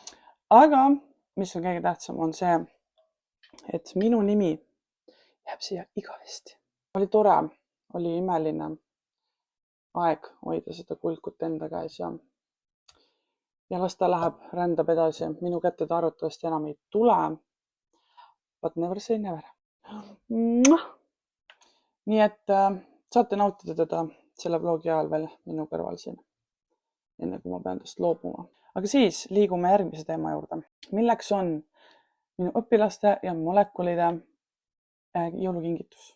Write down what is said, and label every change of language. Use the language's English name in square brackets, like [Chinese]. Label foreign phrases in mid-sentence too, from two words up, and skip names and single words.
[Estonian] Aga mis on kõige tähtsam, on see, et minu nimi jääb siia igavesti. Oli tore, oli imeline aeg hoida seda kulkut enda käes ja las ta läheb, rändab edasi. Minu kätte ta arvatavasti enam ei tule. [English] But never say never. [Estonian] Nii et saate nautida teda selle vlogi ajal veel minu kõrval siin, enne kui ma pean tast loobuma. Aga siis liigume järgmise teema juurde, milleks on minu õpilaste ja molekulide jõulukingitus.